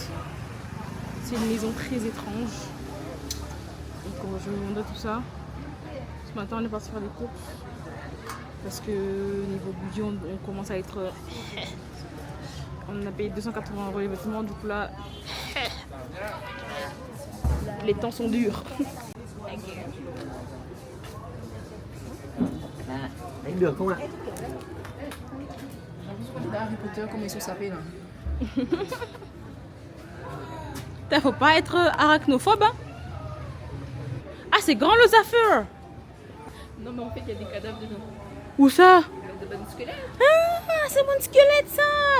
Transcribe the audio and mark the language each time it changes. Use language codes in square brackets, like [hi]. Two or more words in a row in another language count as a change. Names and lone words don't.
[fr] C'est une maison très étrange. Donc je vais vous montrer tout ça. Ce matin on est parti faire des courses. Parce que niveau budget on commence à être... On a payé 280 € les vêtements, du coup là... Les temps sont durs. [vi] Đánh được không ạ? [fr] Harry Potter, comment ils sont sapés là. Putain, faut pas être arachnophobe hein. Ah c'est grand le Zafir. Non mais en fait il y a des cadavres dedans. Où ça? De bonnes squelettes. Ah c'est mon squelette ça.